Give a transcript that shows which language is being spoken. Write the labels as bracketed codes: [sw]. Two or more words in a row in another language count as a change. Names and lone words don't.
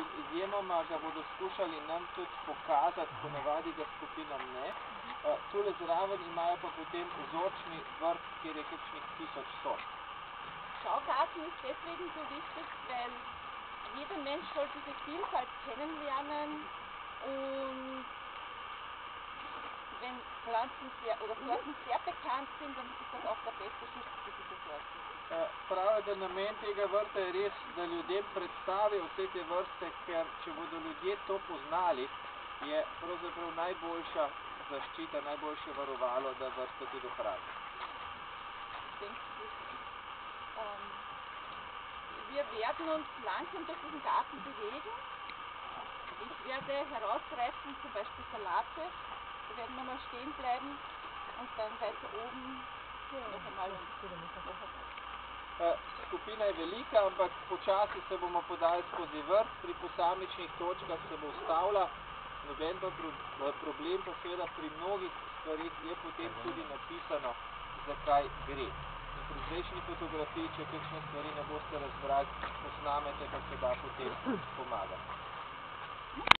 [sl] izjemoma ga bodo skušali nam tudi pokazati, ponavadi ga skupinam ne. Tule zraven imajo pa potem vzorčni vrt, kjer je kakšnih 1000 sort. [de] Schaugarten ist deswegen so wichtig, weil jeder Mensch soll diese Vielfalt kennenlernen und wenn Pflanzen oder Sorten sehr bekannt sind, dann ist das auch der beste Schutz für diese Sorten. [sl] Pravijo, da namen tega vrta je res, da ljudem predstavi vse te vrste, ker če bodo ljudje to poznali, je pravzaprav najboljša zaščita, najboljše varovalo, da vrste tudi ohranijo. [de] Wir werden uns langsam durch diesen Garten bewegen. Ich werde herausgreifen, zum Beispiel Salate. Da werden wir mal stehen bleiben und dann weiter oben noch einmal. [sl] Skupina je velika, ampak počasi se bomo podali skozi vrt, pri posamičnih točkah se bo ustavila. Noben pa problem pa seveda pri mnogih stvarih je potem tudi napisano, zakaj gre. In pri zdajšnji fotografiji, če kakšne stvari ne boste razbrali, posnamete, pa se da potem pomagati.